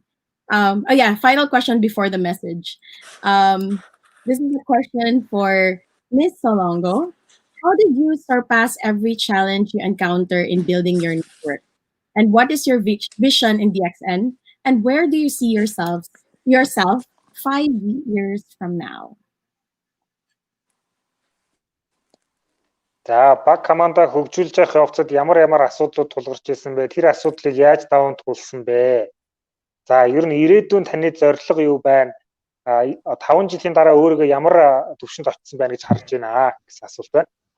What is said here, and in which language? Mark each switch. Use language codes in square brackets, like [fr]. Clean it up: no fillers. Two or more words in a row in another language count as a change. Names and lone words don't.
[en] Oh yeah, final question before the message. This is a question for Miss Solongo. How did you surpass every challenge you encounter in building your network? And what is your vision in DXN? And where do you see yourself 5 years from now? [mn] За баг командаа хөгжүүлж явах явцад ямар асуудлууд тулгарч ирсэн бэ? Тэр асуудлыг яаж даван туулсан бэ? За ер нь ирээдүйн таны зорилго юу байна? 5 жилийн дараа өөрийгөө ямар төвшөнд очсон байна гэж харж байна гэсэн асуулт байна.